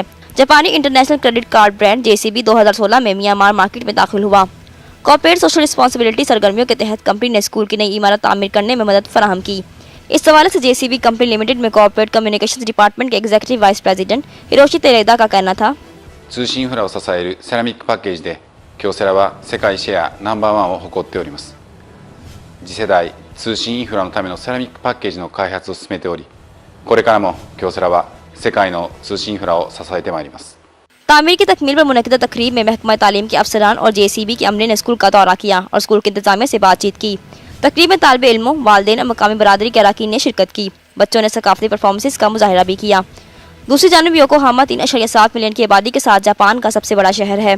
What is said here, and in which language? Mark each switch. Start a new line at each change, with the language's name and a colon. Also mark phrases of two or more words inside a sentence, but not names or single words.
Urdu: जापानी
English: international credit card brand
Urdu: JCB 2016 میں میانمار مارکیٹ میں داخل ہوا.
English: corporate social responsibility
Urdu: سرگرمیوں کے تحت کمپنی نے اسکول کی نئی عمارت تعمیر کرنے میں مدد فراہم کی. اس حوالے سے JCB کمپنی لمیٹڈ میں
English: corporate communications department
Urdu: के
English: executive vice president
Urdu: ہیروشی تیرادا کا کہنا تھا,
Japanese: 通信インフラを支えるセラミックパッケージで京セラは世界シェアナンバーワンを誇っております。次世代通信インフラのためのセラミックパッケージの開発を進めており、これからも京セラは世界の通信インフラを支えてまいります。
Urdu: تعمیر کی تکمیل پر منعقدہ تقریب میں محکمہ تعلیم کے افسران اور JCB کے عملے نے اسکول کا دورہ کیا اور اسکول کے انتظامیہ سے بات چیت کی. تقریب میں طالبِ علموں، والدین اور مقامی برادری کے ارکان نے شرکت کی. بچوں نے ثقافتی پرفارمنسز کا مظاہرہ بھی کیا۔ دوسری جانب یوکوہاما 3.7 ملین کی آبادی کے ساتھ جاپان کا سب سے بڑا شہر ہے.